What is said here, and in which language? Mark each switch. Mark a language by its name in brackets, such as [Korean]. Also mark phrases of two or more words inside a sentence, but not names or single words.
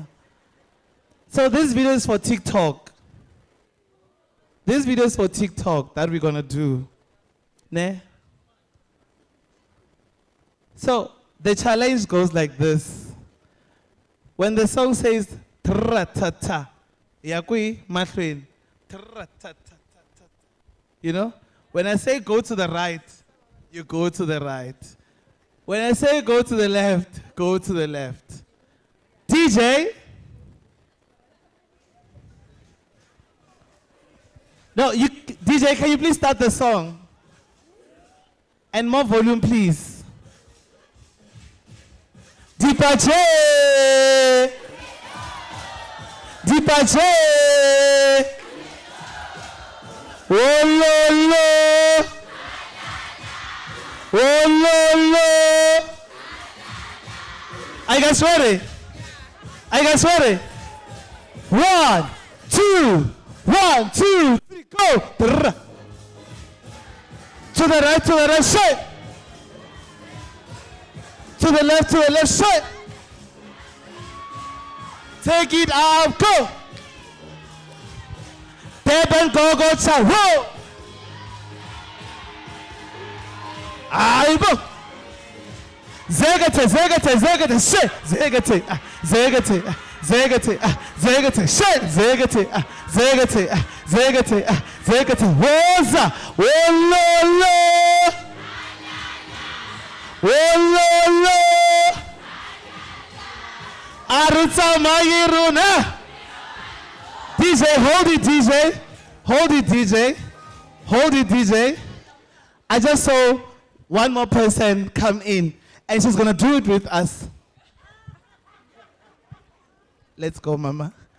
[English] So this video is for TikTok. This video is for TikTok that we're gonna do. Ne? So the challenge goes like this. When the song says tra-ta-ta, yakui matrin, tra-ta-ta-ta-ta. You know? When I say go to the right, you go to the right. When I say go to the left, go to the left. DJ? No, DJ, can you please start the song? And more volume, please. Dipache! Dipache! Oh, lo, lo! Oh, lo, lo! Are you guys ready? Are you guys ready? 1, 2, 1, 2, 3, go! To the right, shake! To the left, shake! Take it out, go! Tap and go, cha, whoa! Aibo! Zegate, shake! Zegate, woza! Wololo! Arutsa Mayiruna! DJ, hold it, DJ. I just saw one more person come in, and she's gonna do it with us. Let's go, Mama.